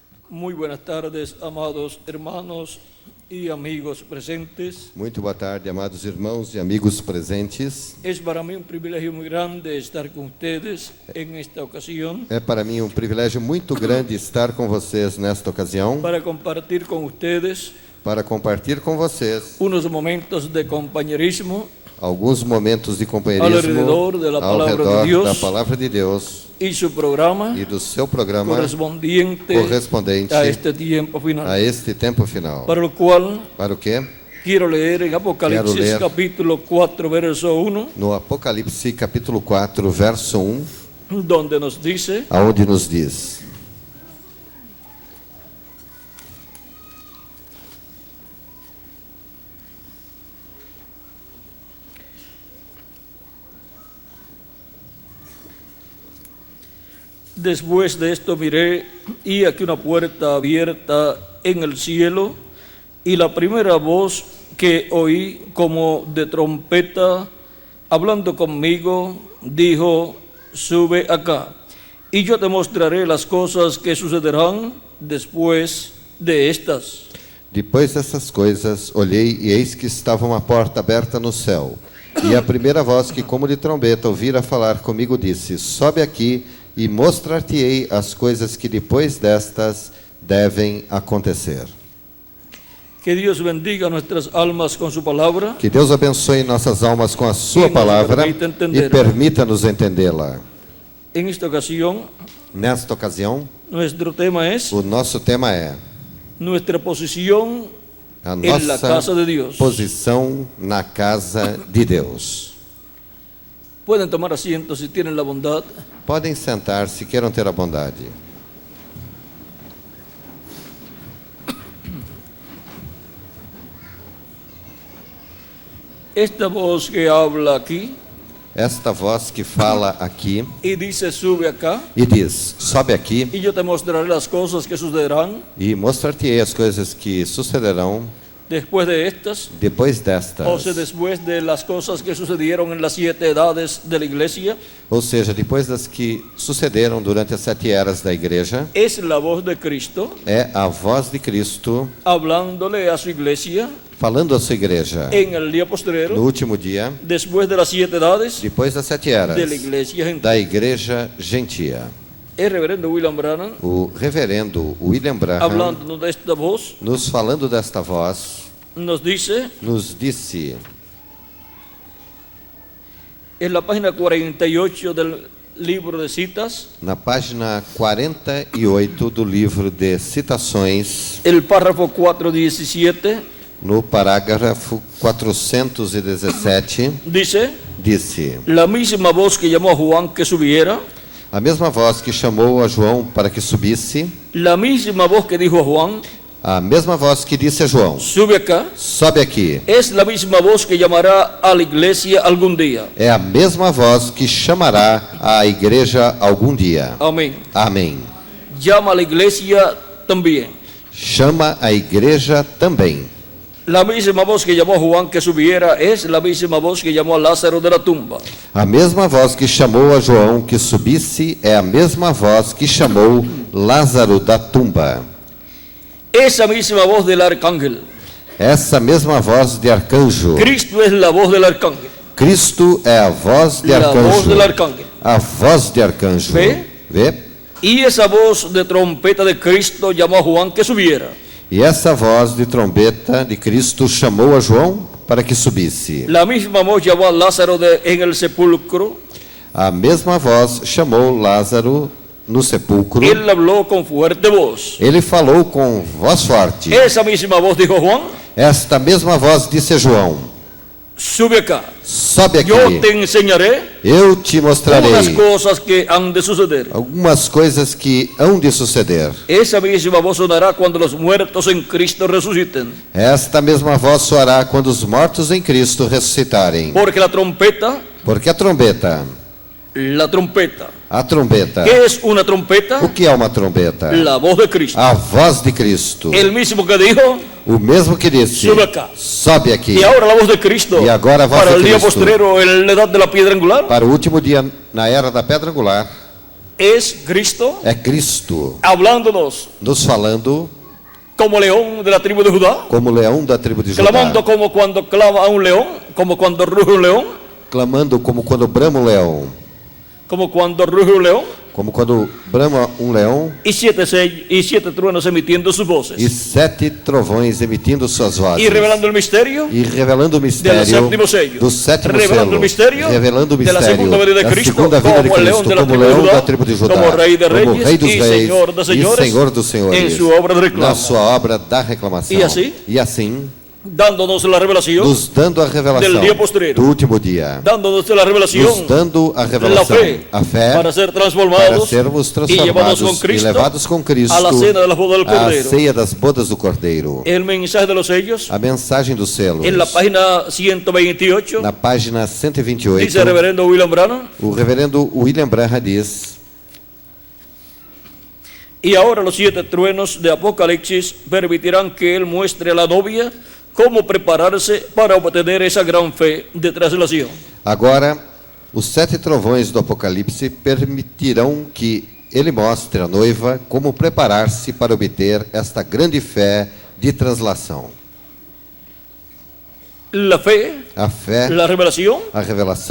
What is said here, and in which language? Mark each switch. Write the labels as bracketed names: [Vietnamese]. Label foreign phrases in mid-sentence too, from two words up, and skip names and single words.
[Spanish] Muy buenas tardes, amados hermanos y amigos presentes. [Portuguese] Muito boa tarde, amados irmãos e amigos presentes. [Spanish] Es para mí un privilegio muy grande estar con ustedes en esta ocasión [Portuguese] É para mim um privilégio muito grande estar com vocês nesta ocasião [Spanish] para compartir con ustedes [Portuguese] para compartilhar com vocês [Spanish] unos momentos de compañerismo [Portuguese] alguns momentos de companheirismo [Spanish] alrededor da [Portuguese] ao palavra de redor Deus da Palavra de Deus [Spanish] y su programa [Portuguese] e do seu programa [Spanish] correspondiente [Portuguese] correspondente [Spanish] a este tiempo final. [Portuguese] a este tempo final. [Spanish] Para lo cual [Portuguese] Para o quê? [Spanish] quiero leer en Apocalipsis leer capítulo 4, verso 1, [Portuguese] No Apocalipse capítulo 4, verso 1, [Spanish] donde nos dice: [Portuguese] aonde nos diz: [Spanish] Después de esto miré, y aquí una puerta abierta en el cielo, y la primera voz que oí como de trompeta, hablando conmigo, dijo: sube acá, y yo te mostraré las cosas que sucederán después de estas. [Portuguese] Depois dessas coisas, olhei e eis que estava uma porta aberta no céu. E a primeira voz que como de trombeta ouvira falar comigo disse: sobe aqui e mostrar-te-ei as coisas que depois destas devem acontecer. [Spanish] Que Dios bendiga nuestras almas con su palabra. [Portuguese] Que Deus abençoe nossas almas com a sua nos palavra permita entender. e permita-nos entendê-la. [Spanish] En esta ocasión, [Portuguese] Nesta ocasião, [Spanish] nuestro tema es [Portuguese] o nosso tema é [Spanish] nuestra posición [Portuguese] a [Spanish] en la casa de Dios. [Portuguese] posição na casa de Deus. [Spanish] Pueden tomar asiento si tienen la bondad. [Portuguese] Podem sentar se queiram ter a bondade. [Spanish] Esta voz que habla aquí [Portuguese] Esta voz que fala aqui [Spanish] y dice: sube acá, [Portuguese] e diz: sobe aqui [Spanish] y yo te mostraré las cosas que sucederán [Portuguese] e mostrar-te-ei as coisas que sucederão [Spanish] después de estas, [Portuguese] depois destas. [Spanish] o sea, después de las cosas que sucedieron en las 7 edades de la iglesia. [Portuguese] Ou seja, depois das que sucederam durante as 7 eras da igreja. [Spanish] Es la voz de Cristo [Portuguese] É a voz de Cristo [Spanish] hablándole a su iglesia [Portuguese] falando à sua igreja [Spanish] en el día [Portuguese] no [Spanish] postrero, [Portuguese] último dia, [Spanish] después de las 7 edades [Portuguese] depois das 7 eras [Spanish] de la iglesia gentil. [Portuguese] da igreja gentia. [Spanish] El reverendo William Branham, [Portuguese] O reverendo William Branham, [Spanish] hablando de esta voz, [Portuguese] nos falando desta voz, [Spanish] nos dice [Portuguese] nos disse [Spanish] en la página 48 del libro de citas, [Portuguese] na página 48 do livro de citações, [Spanish] el párrafo 4:17, [Portuguese] no parágrafo 417, [Spanish] dice: [Portuguese] disse: [Spanish] la misma voz que llamó a Juan que subiera, [Portuguese] a mesma voz que chamou a João para que subisse, [Spanish] la misma voz que dijo a Juan: [Portuguese] a mesma voz que disse a João: [Spanish] sube acá, [Portuguese] sobe aqui, [Spanish] es la misma voz que llamará a la iglesia algún día. [Portuguese] é a mesma voz que chamará a igreja algum dia. [Spanish] Amén. [Portuguese] Amém. [Spanish] Llama a la iglesia también. [Portuguese] Chama a igreja também. [Spanish] La misma voz que llamó a Juan que subiera es la misma voz que llamó a Lázaro de la tumba. [Portuguese] A mesma voz que chamou a João que subisse é a mesma voz que chamou Lázaro da tumba. [Spanish] Esa misma voz del arcángel. [Portuguese] Essa mesma voz de arcanjo. [Spanish] Cristo es la voz del arcángel. [Portuguese] Cristo é a voz de [Spanish] La voz [Portuguese] arcanjo. [Spanish] del arcángel. [Portuguese] A voz de arcanjo. Vê? Vê? [Spanish] Y esa voz de trompeta de Cristo llamó a Juan que subiera. [Portuguese] E essa voz de trombeta de Cristo chamou a João para que subisse. [Spanish] La misma voz llamó a Lázaro en el sepulcro. [Portuguese] A mesma voz chamou Lázaro no sepulcro. [Spanish] Él habló con fuerte voz. [Portuguese] Ele falou com voz forte. [Spanish] Esa misma voz dijo Juan: [Portuguese] Esta mesma voz disse a João: [Spanish] sube acá, [Portuguese] sobe aqui, [Spanish] yo te enseñaré [Portuguese] eu te mostrarei [Spanish] unas cosas que han de suceder. [Portuguese] algumas coisas que hão de suceder. [Spanish] Esa misma voz sonará cuando los muertos en Cristo resuciten. [Portuguese] Esta mesma voz soará quando os mortos em Cristo ressuscitarem. [Spanish] Porque la trompeta, [Portuguese] Porque a trombeta, [Spanish] ¿qué es una trompeta? [Portuguese] o que é uma trombeta? [Spanish] La voz de Cristo. [Portuguese] A voz de Cristo. [Spanish] El mismo que dijo: [Portuguese] O mesmo que disse: [Spanish] sube acá. [Portuguese] sobe aqui. [Spanish] Y ahora la voz de Cristo Y ahora voz para [Portuguese] de [Spanish] el día [Portuguese] Cristo. [Spanish] postrero en la edad de la piedra angular [Portuguese] Para o último dia na era da pedra angular, [Spanish] es Cristo [Portuguese] é Cristo, [Spanish] hablándonos [Portuguese] nos falando [Spanish] como león de la tribu de Judá, [Portuguese] como leão da tribo de Judá, [Spanish] clamando como cuando clama a un león, como cuando ruge un león, [Portuguese] clamando como quando brama um leão, [Spanish] como cuando ruge un león, [Portuguese] como quando brama um leão, [Spanish] y siete truenos emitiendo sus voces, [Portuguese] e 7 trovões emitindo suas vozes, [Spanish] y revelando el misterio [Portuguese] e revelando o [Spanish] del [Portuguese] mistério [Spanish] séptimo sello, [Portuguese] do sétimo [Spanish] revelando [Portuguese] selo, [Spanish] el misterio [Portuguese] revelando o [Spanish] de la [Portuguese] mistério [Spanish] segunda venida de [Portuguese] da [Spanish] Cristo, [Portuguese] segunda vinda de [Spanish] como el león [Portuguese] Cristo, [Spanish] de la [Portuguese] como [Spanish] tribu de [Portuguese] leão [Spanish] Judá, [Portuguese] da tribo de Judá, [Spanish] como rey de [Portuguese] como [Spanish] reyes [Portuguese] rei dos [Spanish] y [Portuguese] reis [Spanish] señor de [Portuguese] e [Spanish] señores, [Portuguese] senhor dos senhores, [Spanish] en su obra de reclamo, [Portuguese] na sua obra da reclamação. E assim, [Spanish] dándonos la revelación [Portuguese] nos dando a revelação [Spanish] del dia postrero, [Portuguese] do último dia, [Spanish] dándonos la [Portuguese] nos [Spanish] revelación [Portuguese] dando a [Spanish] de la [Portuguese] revelação, [Spanish] fe [Portuguese] a fé, [Spanish] para ser [Portuguese] para [Spanish] transformados [Portuguese] sermos [Spanish] y llevados con [Portuguese] transformados e [Spanish] Cristo [Portuguese] levados com Cristo [Spanish] a la cena de las bodas del [Portuguese] à [Spanish] Cordero. [Portuguese] ceia das bodas do Cordeiro. [Spanish] El mensaje de los sellos, [Portuguese] A mensagem dos selos, [Spanish] en la página 128, [Portuguese] na página 128, [Spanish] dice el reverendo William Branham: [Portuguese] o reverendo William Branham diz: [Spanish] y ahora los 7 truenos de Apocalipsis permitirán que él muestre a la novia cómo prepararse para obtener esa gran fe de traslación. [Portuguese] agora, os 7 trovões do Apocalipse permitirão que ele mostre à noiva como preparar-se para obter esta grande fé de translação. [Spanish] La fe, [Portuguese] A fé, [Spanish] la revelación, [Portuguese] a revelação,